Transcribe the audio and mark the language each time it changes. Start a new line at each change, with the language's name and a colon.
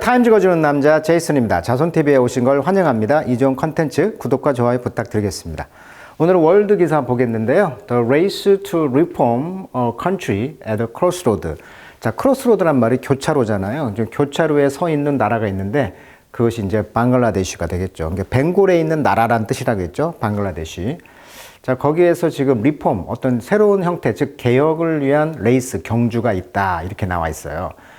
Korean: 타임 찍어주는 남자 제이슨입니다. 자손TV에 오신 걸 환영합니다. 이 좋은 컨텐츠 구독과 좋아요 부탁드리겠습니다. 오늘은 월드 기사 보겠는데요.
English: The race to reform a country at a crossroad.
Korean: 자, 크로스로드란 말이 교차로잖아요. 교차로에 서 있는 나라가 있는데 그것이 이제 방글라데시가 되겠죠. 그러니까 벵골에 있는 나라란 뜻이라겠죠. 방글라데시. 자, 거기에서 지금 리폼, 어떤 새로운 형태, 즉 개혁을 위한 레이스, 경주가 있다. 이렇게 나와 있어요.